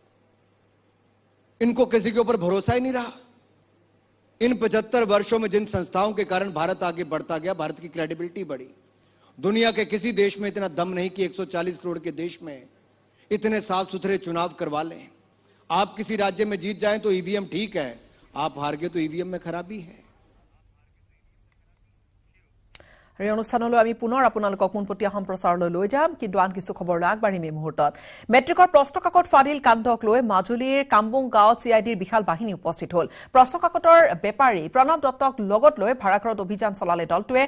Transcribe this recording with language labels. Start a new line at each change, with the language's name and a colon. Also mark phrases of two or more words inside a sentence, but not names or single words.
Hindi: इनको किसी के ऊपर भरोसा ही नहीं रहा। इन 75 वर्षों में जिन संस्थाओं के कारण भारत आगे बढ़ता गया, भारत की क्रेडिबिलिटी बढ़ी। दुनिया के किसी देश में इतना दम नहीं कि 140 करोड़ के देश में इतने साफ सुथरे चुनाव करवा लें। आप किसी राज्य में जीत जाएं तो ईवीएम ठीक है, आप हार गए तो ईवीएम में खराबी है।
Assamese: এই অনুষ্ঠানলৈ আমি পুনৰ আপোনালোকক পোনপটীয়া সম্প্ৰচাৰলৈ লৈ যাম, কিন্তু আন কিছু খবৰলৈ আগবাঢ়িম এই মুহূৰ্তত। মেট্ৰিকৰ প্ৰশ্নকাকত ফাদিল কাণ্ডক লৈ মাজুলীৰ কাম্বুং গাঁৱত চিআইডিৰ বিশাল বাহিনী উপস্থিত হ'ল। প্ৰশ্নকাকতৰ বেপাৰী প্ৰণৱ দত্তক লগত লৈ ভাড়াঘৰত অভিযান চলালে দলটোৱে।